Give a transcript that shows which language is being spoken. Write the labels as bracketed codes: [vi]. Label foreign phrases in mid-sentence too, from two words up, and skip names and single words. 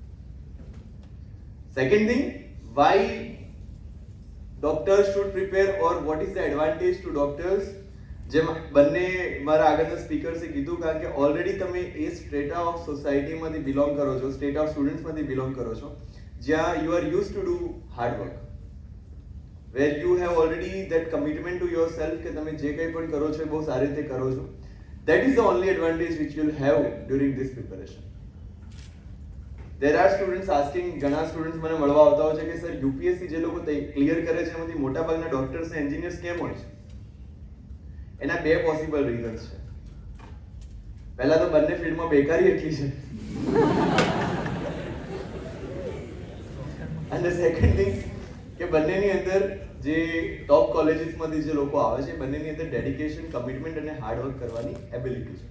[en] second thing, why doctors should prepare or what is the advantage to doctors? [gu] જેમ બંને મારા આગળના સ્પીકર્સે કીધું, કારણ કે ઓલરેડી તમે એ [en] strata of [gu] સોસાયટીમાંથી બિલોંગ કરો છો, [en] state of [gu] સ્ટુડન્ટ્સમાંથી બિલોંગ કરો છો, જ્યાં [en] you are use to do hard work. where you have already that commitment to yourself [gu] કે તમે જે કંઈ પણ કરો છો એ બહુ સારી રીતે કરો છો. [en] That is the only advantage which you will have during this preparation. there are students asking, [gu] ઘણા સ્ટુડન્ટ્સ મને મળવા આવતા હોય છે કે સર યુપીએસસી જે લોકો ક્લિયર કરે છે એમાંથી મોટાભાગના ડોક્ટર્સ અને એન્જિનિયર્સ કેમ હોય છે? એના બે પોસિબલ રીઝન્સ છે. પહેલા તો બંને ફિલ્ડમાં બેકારી એટલી છે, અને [en] second thing [gu] કે બંનેની અંદર જે ટોપ કોલેજીસમાંથી જે લોકો આવે છે બંનેની અંદર ડેડિકેશન, કમિટમેન્ટ અને હાર્ડવર્ક કરવાની એબિલિટી છે.